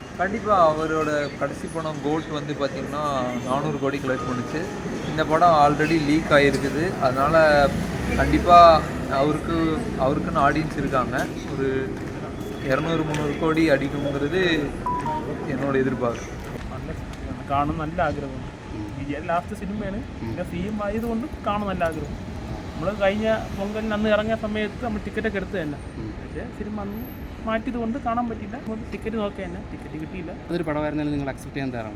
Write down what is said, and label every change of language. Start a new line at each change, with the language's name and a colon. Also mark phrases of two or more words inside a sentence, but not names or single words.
Tamil: கண்டிப்பாக அவரோட கடைசி படம் கோல்ட் வந்து பார்த்திங்கன்னா 400 கோடி கலெக்ட் பண்ணிச்சு. இந்த படம் ஆல்ரெடி லீக் ஆகிருக்குது. அதனால் கண்டிப்பாக அவருக்குன்னு ஆடியன்ஸ் இருக்காங்க. ஒரு 200-300 கோடி அடிக்குங்கிறது என்னோடய എതിർപ്പാർപ്പ്.
Malayalam: കാണാൻ നല്ല ആഗ്രഹമാണ്. വിജയ് ലാസ്റ്റ് സിനിമയാണ്. പിന്നെ സീം ആയതുകൊണ്ട് കാണാൻ നല്ല ആഗ്രഹം. നമ്മൾ കഴിഞ്ഞ പൊങ്കലിന് അന്ന് ഇറങ്ങിയ സമയത്ത് നമ്മൾ ടിക്കറ്റൊക്കെ എടുത്ത് തന്നെ, പക്ഷേ സിനിമ അന്ന് മാറ്റിയത് കൊണ്ട് കാണാൻ പറ്റില്ല. ടിക്കറ്റ് നോക്കുക തന്നെ, ടിക്കറ്റ് കിട്ടിയില്ല. അതൊരു പടമായിരുന്നാലും നിങ്ങൾ അക്സെപ്റ്റ് ചെയ്യാൻ തയ്യാറാണ്?